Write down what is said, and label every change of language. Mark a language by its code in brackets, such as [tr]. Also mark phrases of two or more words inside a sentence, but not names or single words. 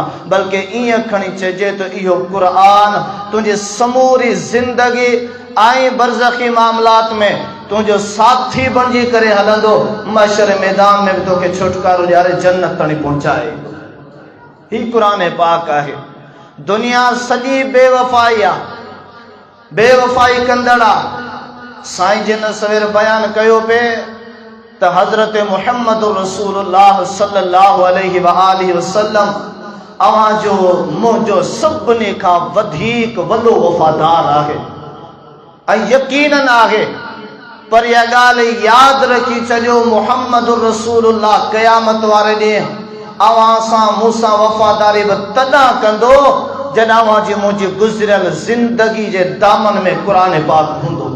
[sd] बल्कि ईअं खणी चइजे त इहो क़ुरान तुंहिंजी समूरी ज़िंदगी ऐं बरज़खी मामलात में तुंहिंजो साथी बणिजी करे हलंदो, महशर मैदान में बि तोखे छुटकारो ॾियारे जन्नत ताईं पहुचाए। ही क़ुरान पाक आहे। दुनिया सॼी बेवफ़ाई आहे, बेवफ़ाई कंदड़ आहे। साईं जिन सवेर बयान कयो पे त हज़रत मुहम्मद रसूलुल्लाह [ar] صلى الله عليه وآله وسلم [sd] अवां जो मुंहिंजो सभिनी खां वधीक वॾो वफ़ादार आहे ऐं यकीनन आहे। पर इहा ॻाल्हि यादि रखी छॾियो, मुहम्मद रसूलुल्लाह क़यामत वारे ॾींहुं अवां सां मूंसां वफ़ादारी बि तॾहिं कंदो जॾहिं अवां जी मुंहिंजी गुज़िरियल ज़िंदगी जे दामन में क़ुरान पाक हूंदो।